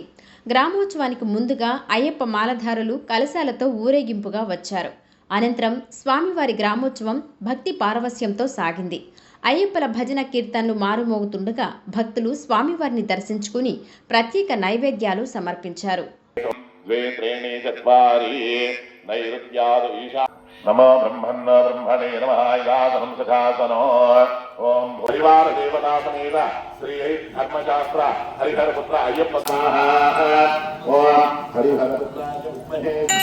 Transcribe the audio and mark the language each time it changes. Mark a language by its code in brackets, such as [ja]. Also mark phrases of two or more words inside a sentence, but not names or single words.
[te] గ్రామోత్సవానికి ముందుగా అయ్యప్ప మాలధారులు కలశాలతో ఊరేగింపుగా వచ్చారు. అనంతరం స్వామివారి గ్రామోత్సవం భక్తి పారవస్యంతో సాగింది. అయ్యప్పల భజన కీర్తనలు మారుమోగుతుండగా భక్తులు స్వామివారిని దర్శించుకుని ప్రత్యేక నైవేద్యాలు సమర్పించారు. [sa] नमो ब्रह्मण्ण ब्रह्मणे नमः इदासनं सखासनो ओम परिवार देवता समेत श्री धर्मशास्त्र हरिहर पुत्र अय्यप्प स्वाहा ओम हरिहर पुत्राय विद्महे